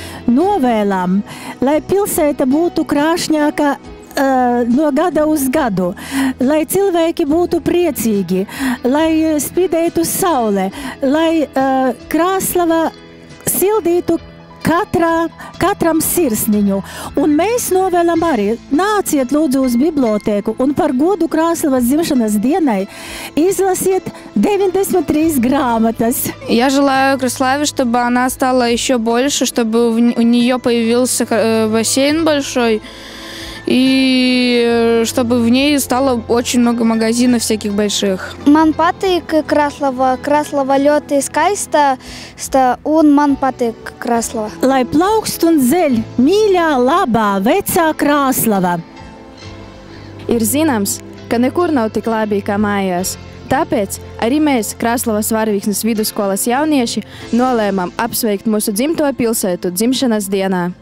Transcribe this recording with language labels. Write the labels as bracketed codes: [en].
[lv] Novēlam, lai pilsēta būtu krāšņāka no gada uz gadu, lai cilvēki būtu priecīgi, lai spīdētu saule, lai Krāslava sildītu katram sirsniņu. Un mēs novēlam arī, nāciet lūdzu uz bibliotēku un par godu Krāslavas dzimšanas dienai изласит 93 грамотas. [ru] Я желаю Краславе, чтобы она стала еще больше, чтобы у нее появился бассейн большой, и чтобы в ней стало очень много магазинов всяких больших. [lv] Man patīk Krāslava. Krāslava ļoti skaista, un man patīk Krāslava. Lai plaukst un zeļ mīļā, labā, vecā Krāslava. Ir zināms, ka nekur nav tik labi kā mājās. Tāpēc arī mēs, Krāslavas Varavīksnes vidusskolas jaunieši, nolēmām apsveikt mūsu dzimto pilsētu dzimšanas dienā.